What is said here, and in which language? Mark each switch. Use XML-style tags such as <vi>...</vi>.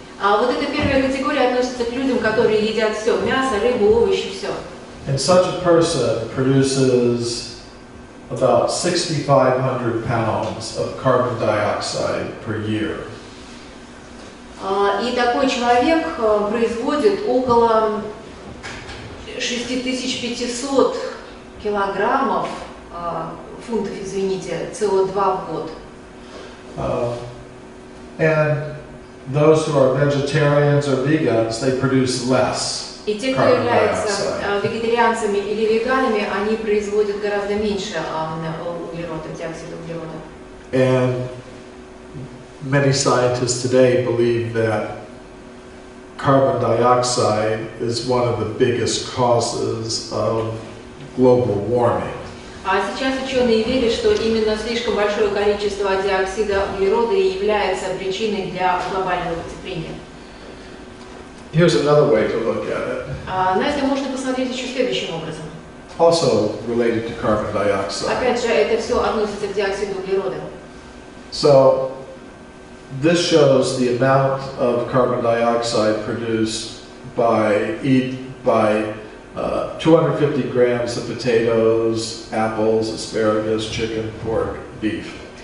<ru>Вот эта первая категория относится к людям, которые едят все: мясо, рыбу, овощи, все.</ru> <en>And such a person produces about 6,500 pounds of carbon dioxide per year.</en> <ru>И такой человек производит около 6500 килограммов, фунтов, извините, СО2 в год.</ru> <en>And those who are vegetarians or vegans, they produce less</en> <ru>И те, кто</ru> <en>carbon</en> <ru>являются</ru> <en>dioxide.</en> <ru>вегетарианцами или веганами, они производят гораздо меньше углерода, диоксида углерода.</ru> <en>And many scientists today believe that carbon dioxide is one of the biggest causes of global warming.</en> <ru>А сейчас ученые верят, что именно слишком большое количество диоксида углерода и является причиной для глобального потепления.</ru> <en>Here's another way to look at it.</en> <ru>На это можно посмотреть еще следующим образом.</ru> <en>Also related to carbon dioxide.</en> <ru>Опять же, это все относится к диоксиду углерода.</ru> <en>So this shows the amount of carbon dioxide produced by 250 grams of potatoes, apples, asparagus, chicken, pork, beef.</en>